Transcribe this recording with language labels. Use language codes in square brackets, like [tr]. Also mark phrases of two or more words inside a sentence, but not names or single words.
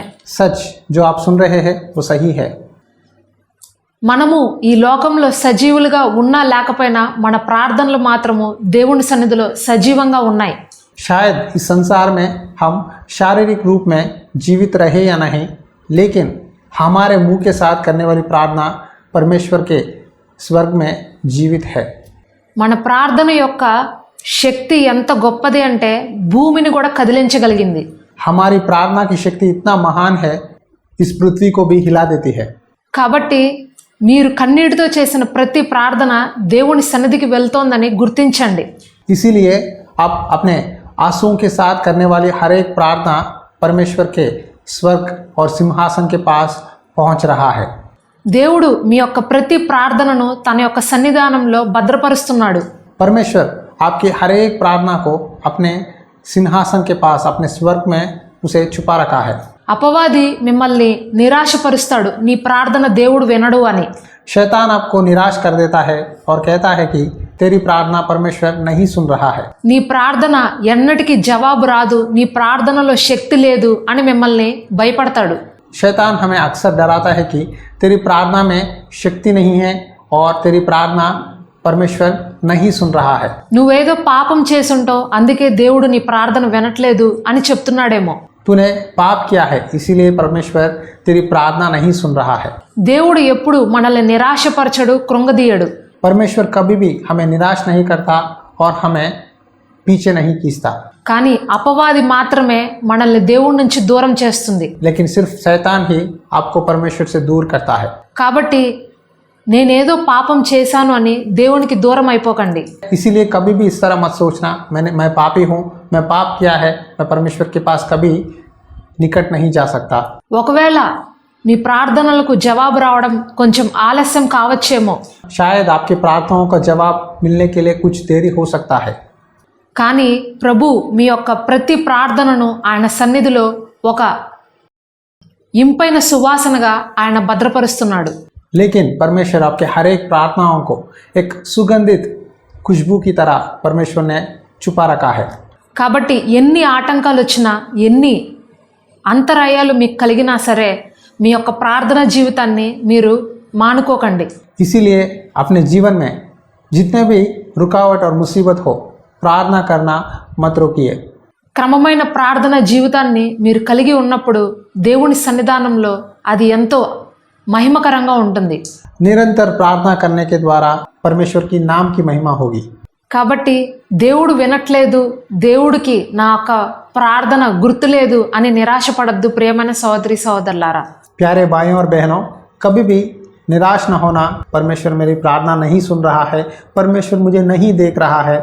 [hi] सच जो आप सुन रहे हैं वो सही है. [te] మనము ఈ లోకంలో సజీవులుగా ఉన్నా లేకపోయినా మన ప్రార్థనలు మాత్రము దేవుని సన్నిధిలో సజీవంగా ఉన్నాయి. [hi] शायद इस संसार में हम शारीरिक रूप में जीवित रहे या नहीं, लेकिन हमारे मुंह के साथ करने वाली प्रार्थना परमेश्वर के स्वर्ग में जीवित है. [te] మన ప్రార్థన యొక్క శక్తి ఎంత గొప్పది అంటే భూమిని కూడా కదిలించగలిగింది. [hi] हमारी प्रार्थना की शक्ति इतना महान है, इस पृथ्वी को भी हिला देती है. [te] కాబట్టి మీరు కన్నీటితో చేసిన ప్రతి ప్రార్థన దేవుని సన్నిధికి వెళ్తోందని గుర్తించండి. [hi] इसीलिए आप अपने आंसुओं के साथ करने वाली हर एक प्रार्थना परमेश्वर के स्वर्ग और सिंहासन के पास पहुंच रहा है. [te] దేవుడు మీ యొక్క ప్రతి ప్రార్థనను తన యొక్క సన్నిధానంలో భద్రపరుస్తున్నాడు. [hi] परमेश्वर आपकी हर एक प्रार्थना को अपने सिंहासन के पास, अपने स्वर्ग में उसे छुपा रखा है. [te] అపవాది మిమ్మల్ని నిరాశపరుస్తాడు, నీ ప్రార్థన దేవుడు వినడు అని. [hi] शैतान आपको निराश कर देता है और कहता है कि तेरी प्रार्थना परमेश्वर नहीं सुन रहा है. [te] నీ ప్రార్థన ఎన్నటికీ జవాబు రాదు, నీ ప్రార్థనలో శక్తి లేదు అని మిమ్మల్ని భయపడతాడు. [hi] शैतान हमें अक्सर डराता है कि तेरी प्रार्थना में शक्ति नहीं है और तेरी प्रार्थना परमेश्वर नहीं सुन रहा है. [te] నువ్వేదో పాపం చేసుంటావు, అందుకే దేవుడు నీ ప్రార్థన వినట్లేదు అని చెప్తున్నాడేమో. [hi] तूने पाप किया है इसीलिए परमेश्वर तेरी प्रार्थना नहीं सुन रहा है. [te] దేవుడు ఎప్పుడు మనల్ని నిరాశపరచడు, కృంగదీయడు. [hi] परमेश्वर कभी भी हमें निराश नहीं करता और हमें पीछे नहीं खींचता. [te] కానీ అపవాది మాత్రమే మనల్ని దేవుడి నుంచి దూరం చేస్తుంది. [hi] लेकिन सिर्फ शैतान ही आपको परमेश्वर से दूर करता है. [te] కాబట్టి నేనేదో పాపం చేశాను అని దేవునికి దూరం అయిపోకండి. [hi] इसीलिए कभी भी इस तरह मत सोचना मैं पापी हूँ, मैं पाप किया है, मैं परमेश्वर के पास कभी निकट नहीं जा सकता. [te] ఒకవేళ మీ ప్రార్థనలకు జవాబు రావడం కొంచెం ఆలస్యం కావచ్చేమో, [hi] शायद आपकी प्रार्थनाओं का जवाब मिलने के लिए कुछ देरी हो सकता है. [te] కానీ ప్రభు మీ యొక్క ప్రతి ప్రార్థనను ఆయన సన్నిధిలో ఒక ఇంపైన సువాసనగా ఆయన భద్రపరుస్తున్నాడు. [hi] लेकिन परमेश्वर आपके हर एक प्रार्थनाओं को एक सुगंधित खुशबू की तरह परमेश्वर ने छुपा रखा है. [te] కాబట్టి ఎన్ని ఆటంకాలు వచ్చినా, ఎన్ని అంతరాయాలు మీకు కలిగినా సరే మీ యొక్క ప్రార్థన జీవితాన్ని మీరు మానుకోకండి. [hi] इसीलिए अपने जीवन में जितने भी रुकावट और मुसीबत हो, प्रार्थना करना मत रोकिए. [te] క్రమమైన ప్రార్థన జీవితాన్ని మీరు కలిగి ఉన్నప్పుడు దేవుని సన్నిధానంలో అది ఎంతో మహిమకరంగా ఉంటుంది. [hi] निरंतर प्रार्थना करने के द्वारा परमेश्वर की नाम की महिमा होगी. [te] కాబట్టి దేవుడు వినట్లేదు, దేవుడికి నా యొక్క ప్రార్థన గుర్తులేదు అని నిరాశపడద్దు ప్రియమైన సహోదరి సహోదరులారా. [hi] प्यारे भाइयों और बहनों, कभी भी निराश न होना. परमेश्वर मेरी प्रार्थना नहीं सुन रहा है, परमेश्वर मुझे नहीं देख रहा है.